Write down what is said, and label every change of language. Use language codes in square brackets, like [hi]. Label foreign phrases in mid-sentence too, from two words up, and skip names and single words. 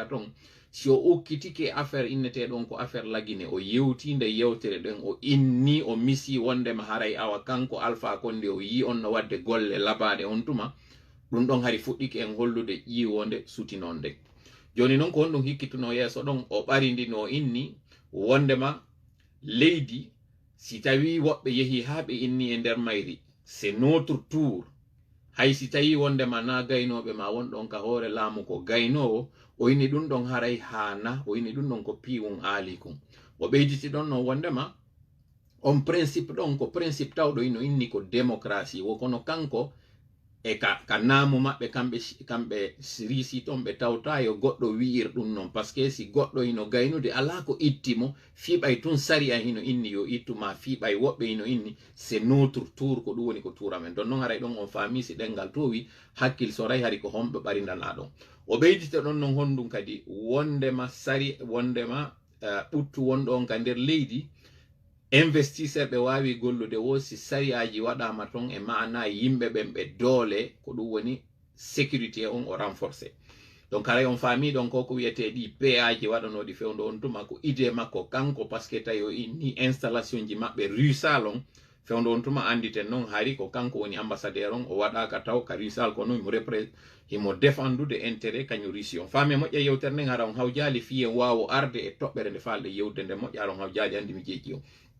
[ff] ton si o ukkitike affaire inneteɗon ko affaire lagine o yewti nde yewtere ɗen o inni o misi wondema haray awa kanko Alpha Condé o yi on no wadde golle labaɗe on tuma ɗum ɗon hari fuɗɗike en hollude ƴiwonde sutinonde joni noon ko honɗum hikkituno yeeso ɗon o ɓarindino inni wondema leydi si tawi woɓɓe yehi ha ɓe inni e nder mayri [fr] c'est notre tour [ff] hay si tawi wondema na gaynoɓe ma wonɗon ka hoore laamu ko gaynowo o inni ɗum ɗon haray hana o inni ɗum ɗon ko piwum aalikum o ɓeyditi ɗon no wondema on principe ɗon ko principe tawɗo ino inni ko démocratie wo kono kanko e ka naamu maɓɓe kamɓe risi ton ɓe tawta yo goɗɗo wi'ir ɗum noon [fr] par ce que [ff] si goɗɗo ino gaynude ala ko ittimo fiɓay tun sari a hino inni yo ittuma fiɓay woɓɓe ino inni [fr] c'est notre tour [ff] ko ɗum woni ko tour amen don noon haray ɗon on faami si ɗengal towi hakkil soray hari ko homɓe ɓarindana ɗon o ɓeydita ɗon noon honɗum kadi wondema sari wondema ɓuttu wonɗo on ka nder leydi investisseur ɓe wawi gollude wo si sariyaji waɗama ton e mana yimɓe ɓen ɓe doole ko ɗum woni sécurité on o renforcé donc haray on faami ɗon ko wiyete ɗi paji waɗanoɗi fewdo on tuma ko idée makko kanko [fr] par ce que [ff] tawi o inni installation ji maɓɓe rusal on fewdo on tuma anditen noon hari ko kanko woni ambassadeur on o waɗaka taw ka rusal ko noon himo défendude intérêt kañum russi on faami moƴƴa yewtere nden hara on hawjali fiyen wawo arde e toɓɓere nde falde yewde nde moƴƴa ara on hawjali andi mi jeeƴi o